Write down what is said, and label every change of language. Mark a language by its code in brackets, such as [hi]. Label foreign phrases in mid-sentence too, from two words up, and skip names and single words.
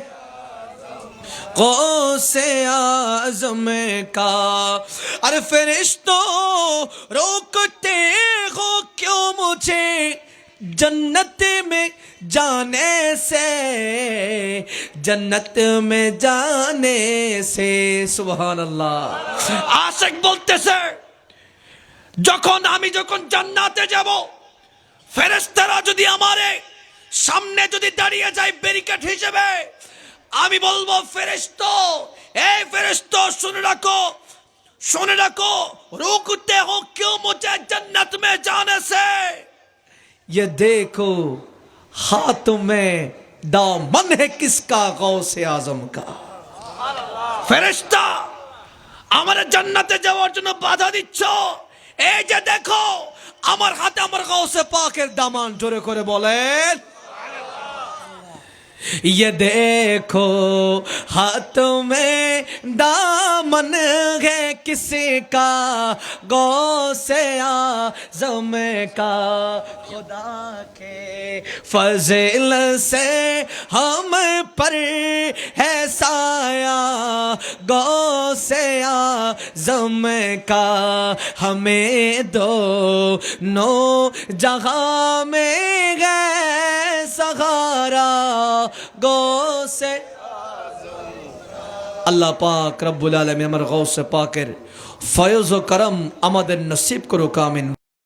[ur] اعظم کا، اور فرشتوں روکتے ہو کیوں مجھے جنت میں جانے سے، جنت میں جانے سے، سبحان اللہ۔ عاشق بولتے سے [bn] যখন আমি যখন জান্নাতে যাব, ফেরেশতারা যদি আমারে সামনে যদি দাঁড়িয়ে যায় ব্যারিকেড হিসেবে, আমি বলবো ফেরেশতো, এই ফেরেশতো শুনে রাখো [ur] روکتے ہو کیوں مجھے جنت میں جانے سے، یہ دیکھو ہاتھ میں دامن ہے کس کا غوث اعظم کا. [bn] ফেরেশতা আমারে জান্নাতে যাওয়ার জন্য বাধা দিচ্ছ, এই যে দেখো আমার হাতে আমার গৌসে পাকের দামান, জোরে করে বলেন [ur] یہ دیکھو ہاتھوں میں دامن ہے کسی کا غوث اعظم کا، خدا کے فضل سے ہم پر ہے سایہ غوث اعظم کا، ہمیں دونوں جہاں میں گئے سہارا غوث [bn] আল্লাহ পাক রব্বুল আলামিন আমার গৌসে পাকের ফয়জ ও করম আমাদের নসিব করুক, আমিন।